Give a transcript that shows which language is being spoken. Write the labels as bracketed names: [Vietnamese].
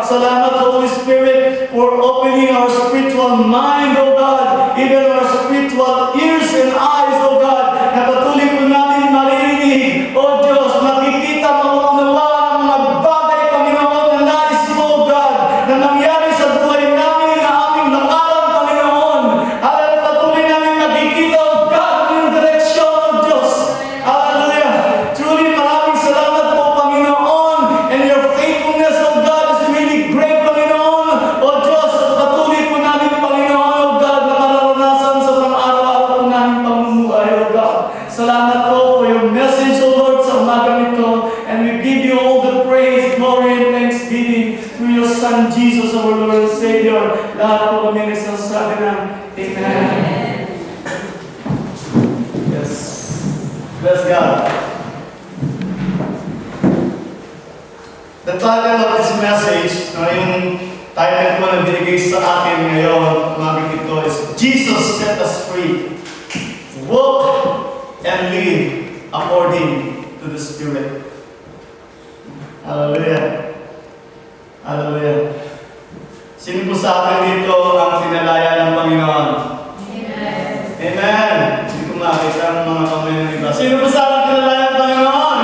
[Filipino] Salamat, Holy Spirit, [English] for opening our spiritual mind, O God, even our spiritual ears and eyes, [Filipino] O God, na patuloy po namin maririnig, O Diyos, makikita, mauunawaan ang mga bagay, Panginoon, na nais mo, O God, na nangyari sa buhay namin, na aming nakaran, Panginoon. Hallelujah, patuloy namin makikita, O God, ang iyong direksyon, O Diyos. Hallelujah. [English] Truly, [Filipino] maraming salamat po, Panginoon, [English] and your faithfulness, O God, is really great, Panginoon. [Filipino] O Diyos, at patuloy po namin, Panginoon, O God, na mararanasan sa pang-araw-araw po namin pamumuhay, O God. Salamat po [English] for your message, O Lord, [Filipino] sa umagang ito, [English] and we give you all the praise, glory, and thanksgiving through your Son, Jesus, our Lord and Savior. [Filipino] Lahat po kami nagsasabi ng Amen. [English] Yes. Bless God. The title of this message, [Filipino] yung title ko na binigay sa akin ngayon, umagang ito, is Jesus Set Us Free. [English] Walk and live according to the Spirit. Hallelujah. Hallelujah. [Filipino] Sino po sa atin dito ang pinalaya ng Panginoon? Amen. Amen. Hindi ko makita ang mga kamay ng iba. Sino po sa atin pinalaya ng Panginoon?